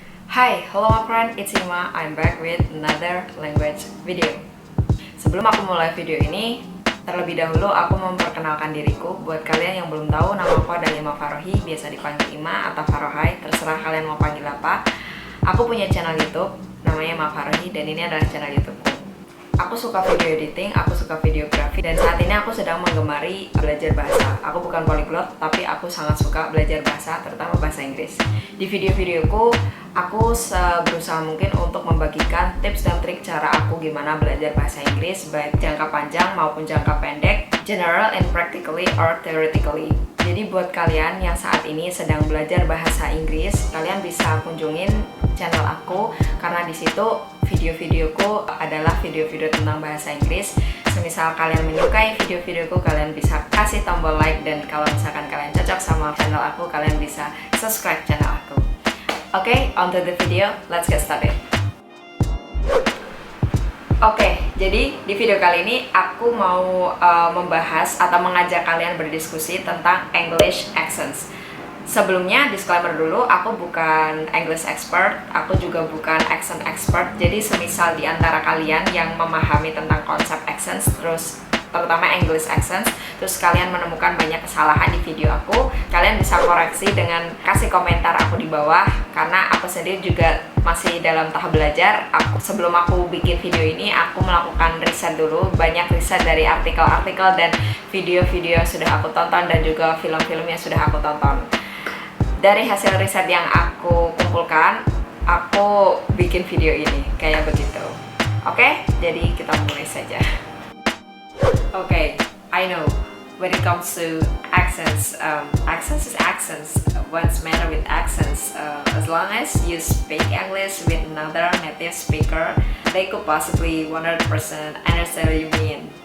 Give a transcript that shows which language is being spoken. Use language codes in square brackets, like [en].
[en] Hi, hello my friend, it's Ima. I'm back with another language video. [id] Sebelum aku mulai video ini, terlebih dahulu aku memperkenalkan diriku. Buat kalian yang belum tahu, nama aku adalah Ima Farohi, biasa dipanggil Ima atau Farohai, terserah kalian mau panggil apa. Aku punya channel YouTube, namanya Ima Farohi, dan ini adalah channel YouTubeku. Aku suka video editing, aku suka videografi, dan saat ini aku sedang menggemari belajar bahasa. Aku bukan polyglot, tapi aku sangat suka belajar bahasa, terutama bahasa Inggris. Di video-videoku, aku berusaha mungkin untuk membagikan tips dan trik cara aku gimana belajar bahasa Inggris, baik jangka panjang maupun jangka pendek, [en] general and practically or theoretically. [id] Jadi buat kalian yang saat ini sedang belajar bahasa Inggris, kalian bisa kunjungin channel aku karena di situ video-videoku adalah video-video tentang bahasa Inggris. Semisal kalian menyukai video-videoku, kalian bisa kasih tombol like, dan kalau misalkan kalian cocok sama channel aku, kalian bisa subscribe channel aku. [en] Oke, on to the video, let's get started. [id] Oke, jadi di video kali ini aku mau membahas atau mengajak kalian berdiskusi tentang English accents. Sebelumnya, disclaimer dulu, aku bukan English expert, aku juga bukan accent expert. Jadi semisal di antara kalian yang memahami tentang konsep accents, terus terutama English accents, terus kalian menemukan banyak kesalahan di video aku, kalian bisa koreksi dengan kasih komentar aku di bawah, karena aku sendiri juga masih dalam tahap belajar. Sebelum aku bikin video ini, aku melakukan riset dulu, banyak riset dari artikel-artikel dan video-video yang sudah aku tonton dan juga film-film yang sudah aku tonton. Dari hasil riset yang aku kumpulkan, aku bikin video ini kayak begitu. Oke, jadi kita mulai saja. [en] Okay, I know when it comes to accents, accents is accents. What's matter with accents? As long as you speak English with another native speaker, they could possibly 100% understand what you mean.